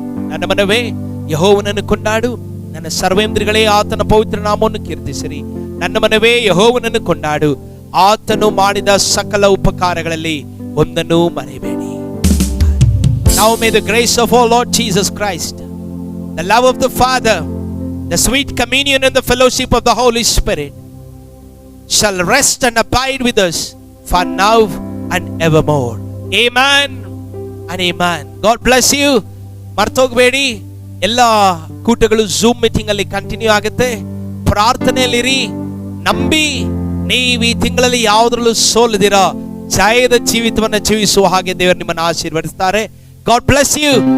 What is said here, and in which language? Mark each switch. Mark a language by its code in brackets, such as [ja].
[kn] ನನ್ನ ಮನವೇ ಯೆಹೋವನನ್ನು ಕೊಂಡಾಡು, ನನ್ನ ಸರ್ವೇಂದ್ರಿಗಳೇ ಆತನ ಪವಿತ್ರ ನಾಮವನ್ನು ಕೀರ್ತಿಸಿರಿ. ನನ್ನ ಮನವೇ ಯೆಹೋವನನ್ನು ಕೊಂಡಾಡು, ಆತನು ಮಾಡಿದ ಸಕಲ ಉಪಕಾರಗಳಲ್ಲಿ ಒಂದನ್ನೂ ಮರೆಯಬೇಡಿ. [en] Now may the grace of our Lord Jesus Christ, the love of the Father, the sweet communion and the fellowship of the Holy Spirit shall rest and abide with us for now and evermore. Amen and amen. God bless you. [kn] ಮರ್ತೋಗ್ಬೇಡಿ, ಎಲ್ಲ ಕೂಟಗಳು zoom meeting ಅಲ್ಲಿ continue ಆಗುತ್ತೆ. ಪ್ರಾರ್ಥನೆಯಲ್ಲಿರಿ, ನಂಬಿ ನೀವು ಈ ತಿಂಗಳಲ್ಲಿ ಯಾವುದ್ರಲ್ಲೂ ಸೋಲದಿರ ಜಯದ ಜೀವಿತವನ್ನು ಜೀವಿಸುವ ಹಾಗೆ ದೇವರು ನಿಮ್ಮನ್ನು ಆಶೀರ್ವದಿಸ್ತಾರೆ. [en] God bless you.